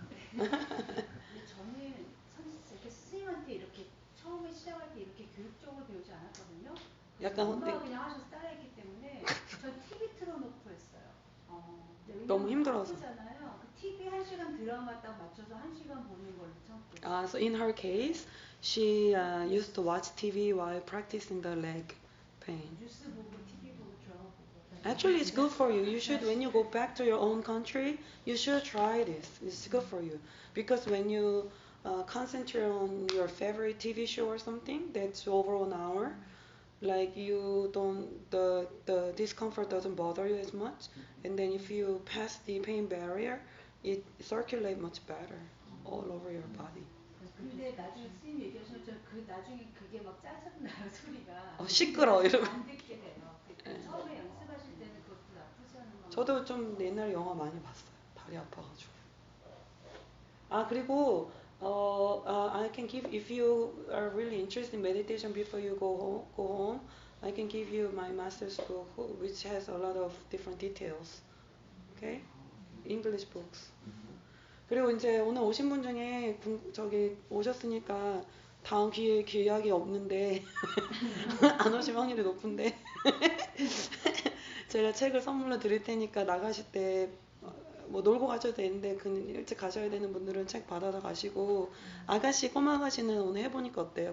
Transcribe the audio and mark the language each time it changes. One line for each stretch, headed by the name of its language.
Korean: 근데 저는 이렇게 스님한테 이렇게 처음에 시작할 때 이렇게 교육적으로 배우지 않았거든요. 약간 엄마가 그냥 하셔서 따라했기 때문에 전 TV 틀어놓고 했어요. 너무 힘들어서. 아프잖아요. 그 TV 1시간 드라마 딱 맞춰서 1시간 보는 걸로 참고.
English: So in her case, she used to watch TV while practicing the leg pain.
Korean: 뉴스 보고 TV 보고 드라마 보고.
English: Actually, it's good for you. You should, when you go back to your own country, you should try this. It's good for you. Because when you concentrate on your favorite TV show or something that's over an hour, like you don't, the discomfort doesn't bother you as much. And then if you pass the pain barrier, it circulates much better all over your body.
Korean: 근데 나중에 스님 얘기하시면 그 나중에 그게 막 짜증나요 소리가. 시끄러 이러고. 안 듣게 돼요. 처음에 연습하실 때는 그것도 나쁘지 않은 거. 저도 좀 옛날에 영화 많이 봤어요. 다리 아파가지고. 그리고
English: I can give if you are really interested in meditation before you go home, I can give you my master's book which has a lot of different details. Okay? English books.
Korean: 그리고 이제 오늘 오신 분 중에 저기 오셨으니까 다음 기회에 기약이 없는데 안 오실 확률이 높은데 제가 책을 선물로 드릴 테니까 나가실 때 뭐 놀고 가셔도 되는데 일찍 가셔야 되는 분들은 책 받아서 가시고 아가씨 꼬마 아가씨는 오늘 해보니까 어때요?